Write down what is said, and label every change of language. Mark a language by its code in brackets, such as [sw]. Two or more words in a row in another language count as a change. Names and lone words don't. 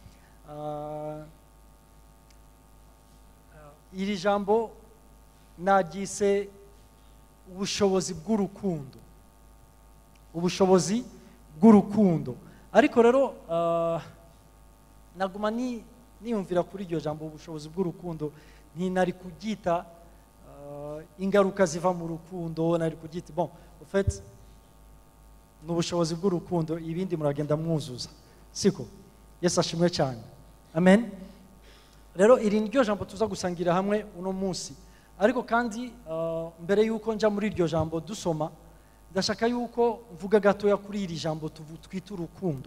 [rw] Iri jambo nagise ubushobozi bw'urukundo, ubushobozi bw'urukundo. Ariko rero naguma niyumvira kuri iryo jambo ubushobozi bw'urukundo, ntinari kugita ingaruka ziva mu rukundo, nari kugita [fr] bon en fait [rw] n'ubushobozi bw'urukundo, ibindi muragenda mwuzuza, siko? Yesu ashimwe cyane, amen. Rero iri niryo jambo tuza gusangira hamwe uno munsi. Ariko kandi mbere yuko nja muri iryo jambo dusoma, ndashaka yuko mvuga gatoya kuri iri jambo twita urukundo.